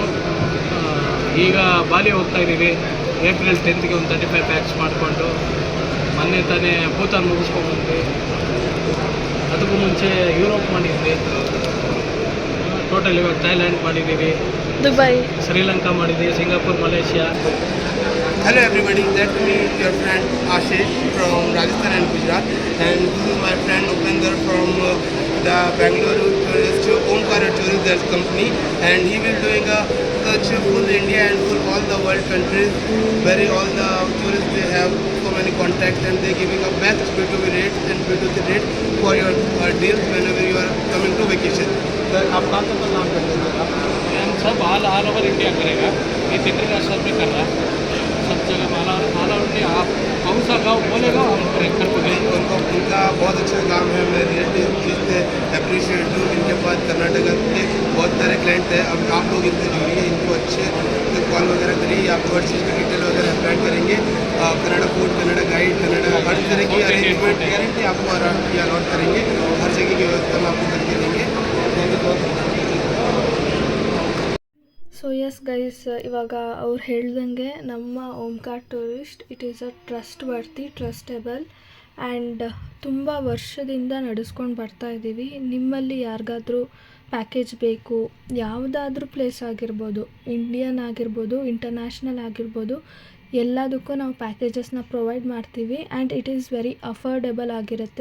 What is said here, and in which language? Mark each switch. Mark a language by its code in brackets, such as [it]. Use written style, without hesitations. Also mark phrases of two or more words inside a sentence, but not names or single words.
[kn] ಈಗ ಬಾಲಿ ಹೋಗ್ತಾ ಇದ್ದೀವಿ. ಏಪ್ರಿಲ್ 10ಗೆ ಒಂದು 35 ಪ್ಯಾಕ್ಸ್ ಮಾಡಿಕೊಂಡು ಮೊನ್ನೆ ತಾನೇ ಭೂತಾನ್ ಮುಗಿಸ್ಕೊಂಡ್ಬಂದ್ವಿ. ಅದಕ್ಕೂ ಮುಂಚೆ ಯುರೋಪ್ ಮಾಡಿದ್ವಿ. ಟೋಟಲ್ ಇವಾಗ ಥೈಲ್ಯಾಂಡ್ ಮಾಡಿದ್ದೀವಿ, ದುಬೈ, ಶ್ರೀಲಂಕಾ ಮಾಡಿದ್ದೀವಿ, ಸಿಂಗಾಪುರ್, ಮಲೇಷಿಯಾ. [en] Hello everybody, that's me, your friend Ashish from Rajasthan and Gujarat, and this is my friend Upinder from the Bangalore tourist Omkara Tourism company, and he will doing a such full India and full all the world countries where all the tourists they have so many contacts, and they giving a best B2B rate and B2C rate for your deals whenever you are coming to vacation. [hi] Sir, आप कहाँ तक काम करते हैं? हम सब [en] all over India [hi] करेगा, ये इंटरनेशनल भी कर रहा है, सब जगह [en] all over India. [hi] आप कौन सा गाँव बोलेगा हम कर देंगे. उनका बहुत अच्छा काम है. मैं रिलेटिव सकते हैं। अब आप लोग इनसे जुड़िए, इनको अच्छे से कॉल वगैरह करिए, आपको हर चीज़ का डिटेल वगैरह अपडेट करेंगे। कन्नड़ा फूड, कन्नड़ा गाइड, कन्नड़ा हर तरह की [en] arrangement guarantee [hi] आपको अलॉट करेंगे, हर जगह की व्यवस्था हम आपको करके देंगे। [en] thank you so much. so yes guys, [kn] ಇವಾಗ ಅವ್ರು ಹೇಳ್ದಂಗೆ ನಮ್ಮ ಓಂಕಾರ್ ಟೂರಿಸ್ಟ್ [en] it is a trust worthy, trustable and [kn] ತುಂಬ ವರ್ಷದಿಂದ ನಡೆಸ್ಕೊಂಡು ಬರ್ತಾ ಇದ್ದೀವಿ. ನಿಮ್ಮಲ್ಲಿ ಯಾರಿಗಾದ್ರೂ ಪ್ಯಾಕೇಜ್ ಬೇಕು, ಯಾವುದಾದ್ರೂ ಪ್ಲೇಸ್ ಆಗಿರ್ಬೋದು, ಇಂಡಿಯನ್ ಆಗಿರ್ಬೋದು, ಇಂಟರ್ನ್ಯಾಷನಲ್ ಆಗಿರ್ಬೋದು, ಎಲ್ಲದಕ್ಕೂ ನಾವು ಪ್ಯಾಕೇಜಸ್ನ ಪ್ರೊವೈಡ್ ಮಾಡ್ತೀವಿ [en] and it is very affordable [kn] ಆಗಿರುತ್ತೆ.